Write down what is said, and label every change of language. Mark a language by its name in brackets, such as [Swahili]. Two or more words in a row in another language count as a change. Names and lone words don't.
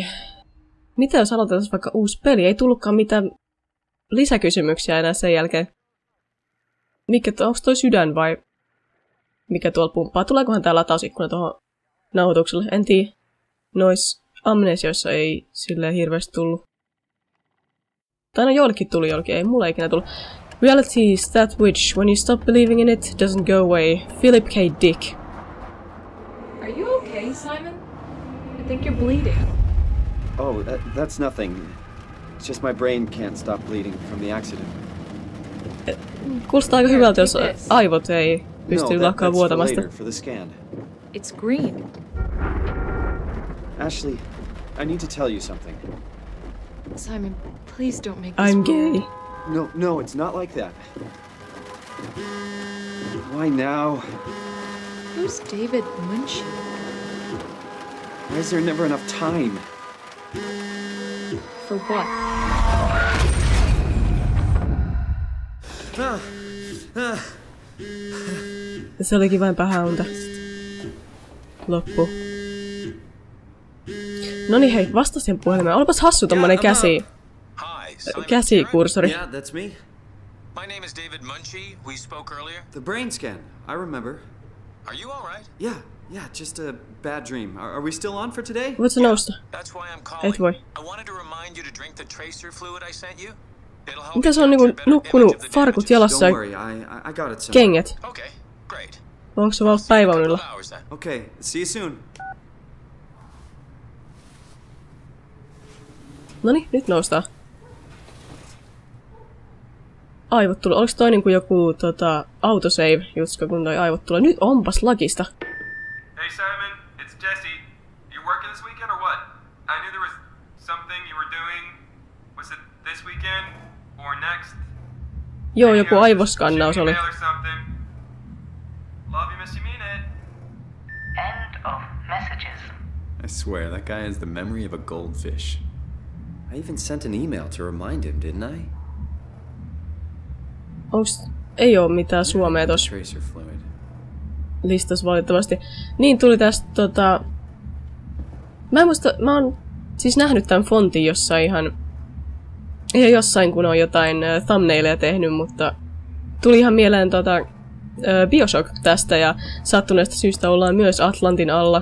[Finnish] Mitä jos aloitetaan vaikka uusi peli? Ei tullutkaan mitään lisäkysymyksiä enää sen jälkeen. Onko toi sydän vai mikä tuolla pumppaa? Tuleekohan tää latausikkuna tuohon nauhoitukselle? En tiedä. Nois amnesioissa ei silleen hirveästi tullut. Tai no joillekin tuli, joillekin ei. Mulla ei ikinä tullut. [English] Reality is that which, when you stop believing in it, doesn't go away. Philip K. Dick. Are you okay, Simon? I think you're bleeding. Oh, that's nothing. It's just my brain can't stop bleeding from the accident. [Finnish] Kuulostaa aika hyvältä, jos aivot ei pysty lakkaa vuotamasta. [English] It's green. Ashley, I need to tell you something. Simon, please don't make this I'm gay. No, it's not like that. Why now? Who's David Munchie? Why is there never enough time? For what? [Finnish] Se olikin vain paha unta. Loppu. Noniin hei, vasta siihen puhelimeen. Olipas hassu tommonen käsikursori. [English] Yeah, that's me. My name is David Munchie. We spoke earlier. The brain scan. I remember. Are you all right? Yeah, just a bad dream. Are we still on for today? [Finnish] Voit sä nousta? [English] That's why I'm calling. [Finnish] Et voi. [English] I wanted to remind you to drink the tracer fluid I sent you. It'll help. [Finnish] Mitä se on niinku nukkunut farkut jalassa ja [English] Don't worry, I got it. [Finnish] kengät? [English] Okay, great. [Finnish] Onko se vaan päiväunilla? [English] Okay, see you soon. [Finnish] Noniin, nyt noustaan. Aivot tulee. Oliko toi niinku joku autosave, jutska, kun toi aivot tulee? Nyt onpas lagista. [English] Hey Simon, it's Jesse. You working this weekend or what? I knew there was something you were doing. Was it this weekend or next? [Finnish] Joo, joku aivoskannaus oli. [English] Love you, miss you, mean it. End of messages. I swear, that guy has the memory of a goldfish. I even sent an email to remind him, didn't I? [Finnish] Ei oo mitään suomea tossa [English] Tracer fluid. [Finnish] listassa valitettavasti. Niin tuli tästä Mä en muista, mä oon siis nähnyt tän fontin jossain jossain kun on jotain thumbnailia tehnyt, mutta tuli ihan mieleen BioShock tästä ja sattuneesta syystä ollaan myös Atlantin alla.